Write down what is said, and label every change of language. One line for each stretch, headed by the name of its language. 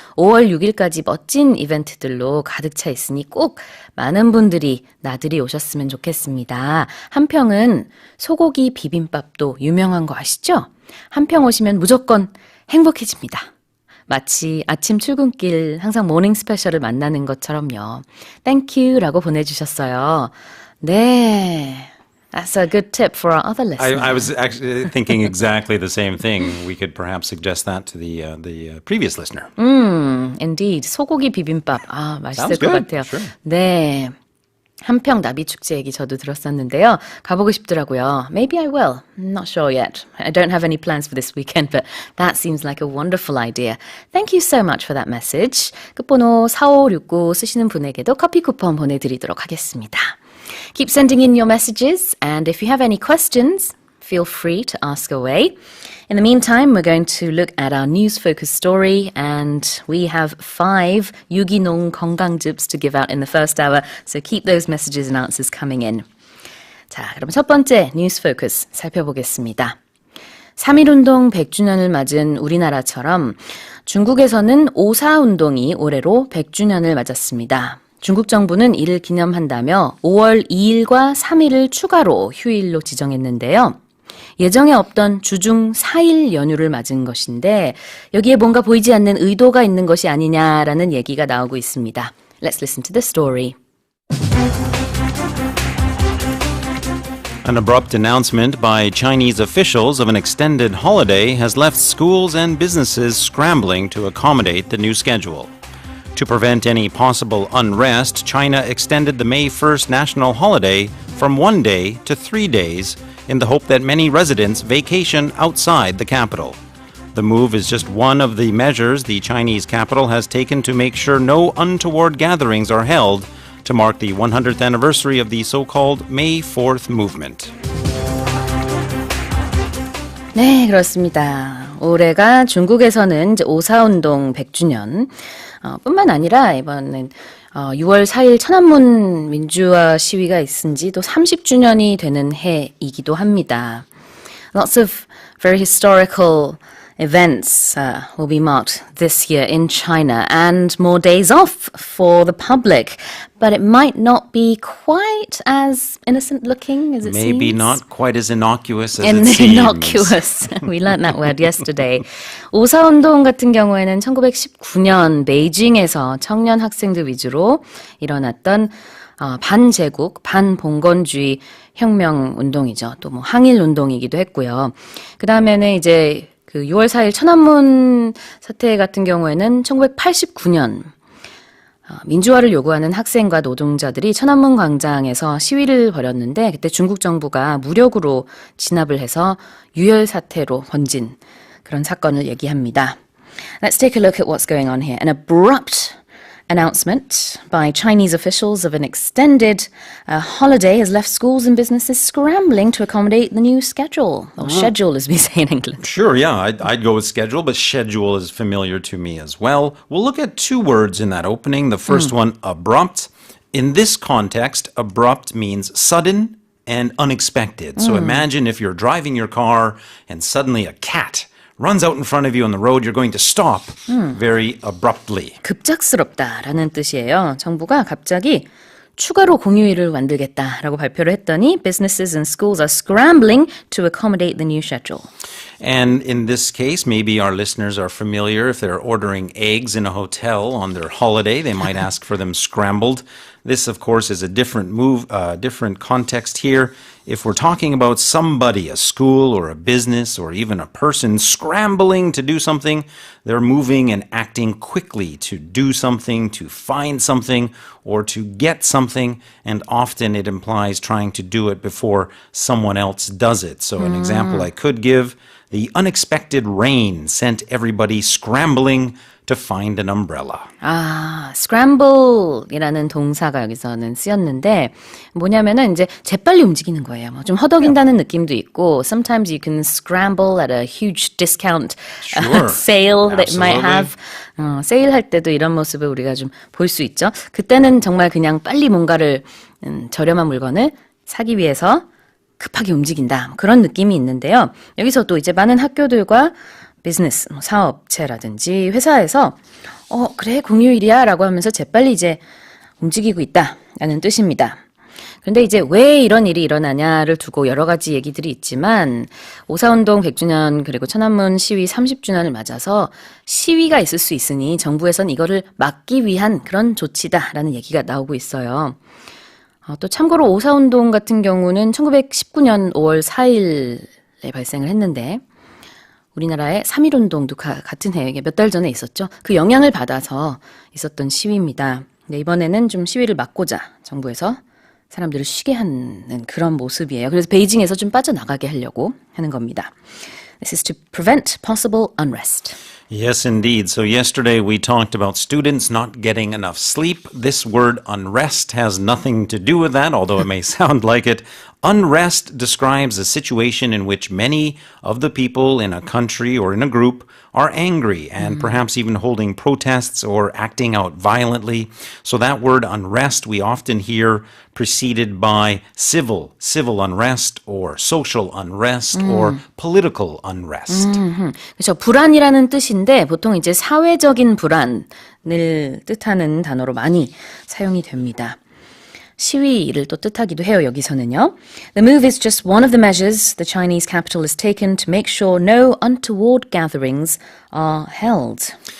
Korean: 5월 6일까지 멋진 이벤트들로 가득 차 있으니 꼭 많은 분들이 나들이 오셨으면 좋겠습니다. 한평은 소고기 비빔밥도 유명한 거 아시죠? 한평 오시면 무조건 행복해집니다. 마치 아침 출근길 항상 모닝 스페셜을 만나는 것처럼요. 땡큐라고 보내주셨어요. 네.
English: That's a good tip for our other listeners. I was actually thinking exactly the same thing. We could perhaps suggest that to the previous listener. Indeed.
Korean: 소고기 비빔밥. 맛있을
English: Sounds
Korean: 것
English: good.
Korean: 같아요.
English: Sure.
Korean: 네. 한평 나비 축제 얘기 저도 들었었는데요. 가보고 싶더라고요.
English: Maybe I will. I'm not sure yet. I don't have any plans for this weekend, but that seems like a wonderful idea. Thank you so much for that message.
Korean: 끝번호 4569 쓰시는 분에게도 커피 쿠폰 보내드리도록 하겠습니다.
English: Keep sending in your messages, and if you have any questions, feel free to ask away. In the meantime, we're going to look at our news focus story, and we have 5 유기농 건강즙s to give out in the first hour, so keep those messages and answers coming in.
Korean: 자, 그럼 첫 번째 뉴스 포커스 살펴보겠습니다. 3.1운동 100주년을 맞은 우리나라처럼 중국에서는 5.4 운동이 올해로 100주년을 맞았습니다. 중국 정부는 이를 기념한다며 5월 2일과 3일을 추가로 휴일로 지정했는데요. 예정에 없던 주중 4일 연휴를 맞은 것인데 여기에 뭔가 보이지 않는 의도가 있는 것이 아니냐라는 얘기가 나오고 있습니다.
English: Let's listen to the story. An abrupt announcement by Chinese officials of an extended holiday has left schools and businesses scrambling to accommodate the new schedule. To prevent any possible unrest, China extended the May 1st national holiday from 1 day to 3 days in the hope that many residents vacation outside the capital. The move is just one of the measures the Chinese capital has taken to make sure no untoward gatherings are held to mark the 100th anniversary of the so-called May 4th movement.
Korean: 네, 그렇습니다. 올해가 중국에서는 이제 오사운동 100주년 뿐만 아니라 이번엔 6월 4일 천안문 민주화 시위가 있은 지 또 30주년이 되는 해이기도 합니다.
English: Lots of very historical events will be marked this year in China and more days off for the public. But it might not be quite as innocent looking as it seems. Maybe not quite as innocuous as it seems. Innocuous. We learned that word yesterday.
Korean: 오사운동 같은 경우에는 1919년 베이징에서 청년 학생들 위주로 일어났던 반제국, 반봉건주의 혁명 운동이죠. 또 뭐 항일 운동이기도 했고요. 그 다음에는 이제 그 6월 4일 천안문 사태 같은 경우에는 1989년 민주화를 요구하는 학생과 노동자들이 천안문 광장에서 시위를 벌였는데 그때 중국 정부가 무력으로 진압을 해서 유혈 사태로 번진 그런 사건을 얘기합니다.
English: Let's take a look at what's going on here. An abrupt announcement by Chinese officials of an extended holiday has left schools and businesses scrambling to accommodate the new schedule. Or schedule, as we say in England. Sure, yeah, I'd go with schedule, but schedule is familiar to me as well. We'll look at two words in that opening. The first one, abrupt. In this context, abrupt means sudden and unexpected. So imagine if you're driving your car and suddenly a cat runs out in front of you on the road, you're going to stop very abruptly.
Korean: 급작스럽다라는 뜻이에요. 정부가 갑자기 추가로 공휴일을 만들겠다라고 발표를 했더니
English: businesses and schools are scrambling to accommodate the new schedule. And in this case, maybe our listeners are familiar. If they're ordering eggs in a hotel on their holiday, they might ask for them scrambled. This, of course, is a different different context here. If we're talking about somebody, a school or a business or even a person scrambling to do something, they're moving and acting quickly to do something, to find something, or to get something, and often it implies trying to do it before someone else does it. So an example I could give, the unexpected rain sent everybody scrambling to find an umbrella.
Korean: scramble이라는 동사가 여기서는 쓰였는데 뭐냐면은 이제 재빨리 움직이는 거예요. 좀 허덕인다는 느낌도 있고
English: sometimes you can scramble at a huge discount sale that you might have.
Korean: 세일할 때도 이런 모습을 우리가 좀 볼 수 있죠. 그때는 정말 그냥 빨리 뭔가를 저렴한 물건을 사기 위해서 급하게 움직인다. 그런 느낌이 있는데요. 여기서 또 이제 많은 학교들과 비즈니스, 사업체라든지 회사에서 그래 공휴일이야 라고 하면서 재빨리 이제 움직이고 있다라는 뜻입니다. 그런데 이제 왜 이런 일이 일어나냐를 두고 여러 가지 얘기들이 있지만 오사운동 100주년 그리고 천안문 시위 30주년을 맞아서 시위가 있을 수 있으니 정부에선 이거를 막기 위한 그런 조치다라는 얘기가 나오고 있어요. 또 참고로 오사운동 같은 경우는 1919년 5월 4일에 발생을 했는데 우리나라의 3.1운동도 같은 해에 몇 달 전에 있었죠. 그 영향을 받아서 있었던 시위입니다. 근데 이번에는 좀 시위를 막고자 정부에서 사람들을 쉬게 하는 그런 모습이에요. 그래서 베이징에서 좀 빠져나가게 하려고 하는 겁니다.
English: This is to prevent possible unrest. Yes, indeed. So yesterday we talked about students not getting enough sleep. This word unrest has nothing to do with that, although it may sound like it. Unrest describes a situation in which many of the people in a country or in a group are angry and perhaps even holding protests or acting out violently. So that word unrest we often hear preceded by civil unrest or social unrest or political unrest.
Korean: 그렇죠. 불안이라는 뜻인데 보통 이제 사회적인 불안을 뜻하는 단어로 많이 사용이 됩니다. 시위를 또 뜻하기도 해요, 여기서는요.
English: The move is just one of the measures the Chinese capital has taken to make sure no untoward gatherings are held.